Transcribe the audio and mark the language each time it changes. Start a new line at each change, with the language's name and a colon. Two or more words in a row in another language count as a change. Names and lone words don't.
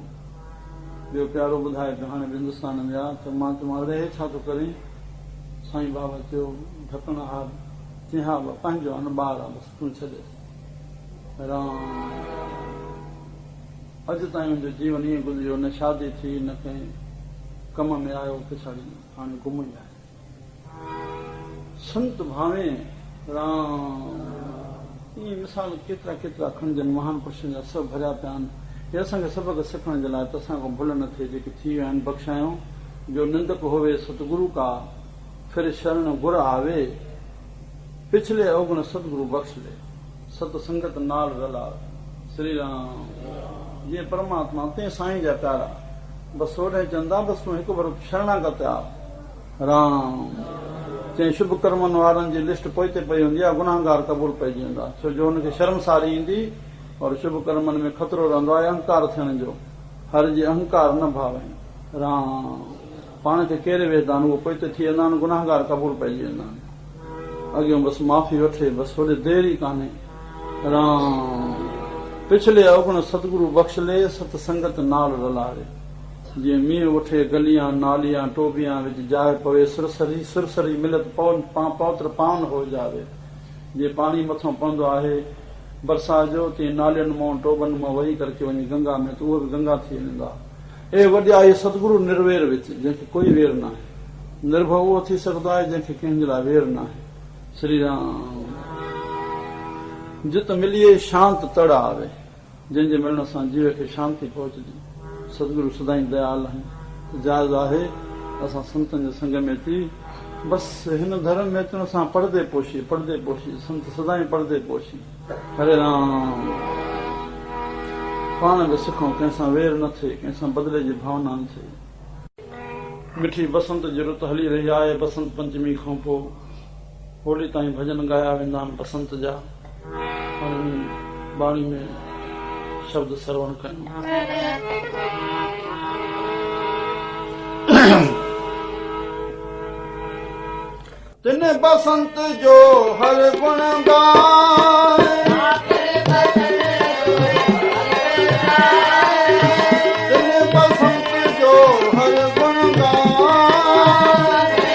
Sindhi: ॿियो प्यारो ॿुधाए पियो हाणे हिंदुस्तान में आहे त मां चवां अड़े छा थो करीं? साईं बाबा चयो ढकण हा चई हा पंहिंजो आहे न ॿार आहे बसि तूं छॾे राम। अॼु ताईं मुंहिंजो जीवन ईअं गुज़रियो न शादी थी न कंहिं कम में आयो पिछाड़ी हाणे गुम ई आहे। संत भावे राम ईअं मिसाल केतिरा केतिरा खणजनि महान पुरुषनि जा सभु भरिया पिया आहिनि। हे असांखे सबक सिखण जे लाइ त असांखां भुल न थिए जेके थी विया आहिनि बख़्शायूं।
Punjabi: ਜੋ ਨਿੰਦਕ ਹੋਵੇ ਸਤਿਗੁਰੂ ਕਾ ਫਿਰਿ ਸਰਣਿ ਗੁਰ ਆਵੈ ਪਿਛਲੇ ਅਵਗੁਣ ਸਤਿਗੁਰੁ ਬਖਸਿ ਲਏ ਸਤ ਸੰਗਤਿ ਨਾਲਿ ਰਲਾ ਸ੍ਰੀ ਰਾਮ।
Sindhi: जीअं परमात्मा ते साईं जा प्यारा बसि ओॾे चवंदा बसि तूं हिकु बार शरणागत आ राम। चई शुभ कर्मनि वारनि जी लिस्ट पोइते पई हूंदी आहे गुनाहगार क़बूल पइजी वेंदा छो जो हुनखे शर्मसारी ईंदी और शुभ कर्मनि में ख़तरो रहंदो आहे अहंकार थियण जो।
Punjabi: ਹਰਿ ਜੀ ਅਹੰਕਾਰੁ ਨ ਭਾਵੈ ਰਾਮ।
Sindhi: पाण खे केरे वेंदा आहिनि उहो पोइते थी वेंदा आहिनि गुनाहगार क़बूल पइजी वेंदा आहिनि। अॻियों बसि माफ़ी वठे बसि होॾे देरि ई कान्हे राम।
Punjabi: ਪਿਛਲੇ ਅਵਗੁਣ ਸਤਿਗੁਰੁ ਬਖਸਿ ਲਏ ਸਤ ਸੰਗਤਿ ਨਾਲਿ ਰਲਾਰੇ। ਜਿਉ ਮੀਂਹੁ ਉਠੇ ਗਲੀਆਂ ਨਾਲੀਆਂ ਟੋਬਿਆਂ ਵਿਚਿ ਜਾਇ ਪਵੇ ਸੁਰਸਰੀ ਸੁਰਸਰੀ ਮਿਲਤ ਪਵਿਤ੍ਰ ਪਾਵਨ ਹੋ ਜਾਵੈ।
Sindhi: जीअं पाणी मथां पवंदो आहे बरसाति जो तीअं नालियुनि मां टोबनि मां वही करके वञी गंगा में त उहो बि गंगा थी वेंदा। ए वॾा इहे सतगुरु निर्वेर विच जंहिंखे कोई वेर न आहे। निर्भव उहो थी सघंदो आहे जंहिंखे कंहिंजे लाइ वेर न आहे। श्री राम।
Punjabi: ਜਿਤ ਮਿਲਿਐ ਸਾਂਤਿ ਤੜ ਆਵੈ
Sindhi: जंहिंजे मिलण सां जीव खे शांती पहुचंदी। सतगुरु सदाई दयाल आहिनि। जायज़ आहे असां संतनि जे संग में थी बसि हिन धर्म में अचण सां पढ़दे पोशी संत सदाई पढ़दे पोशी। हरे राम। पाण बि सिखूं कंहिंसां वेर न थिए कंहिंसां बदिले जी भावना न थिए। मिठी बसंत जी रुत हली रही आहे। बसंत पंचमी खां पोइ होली ताईं भॼन ॻाया वेंदा आहिनि बसंत जा। बाणी में शब्द श्रवण कयूं।
Punjabi: ਤਿਨ ਬਸੰਤੁ ਜੋ ਹਰਿ ਗੁਣ ਗਾਏ ਤਿਨ ਬਸੰਤੁ ਜੋ ਹਰਿ ਗੁਣ ਗਾਏ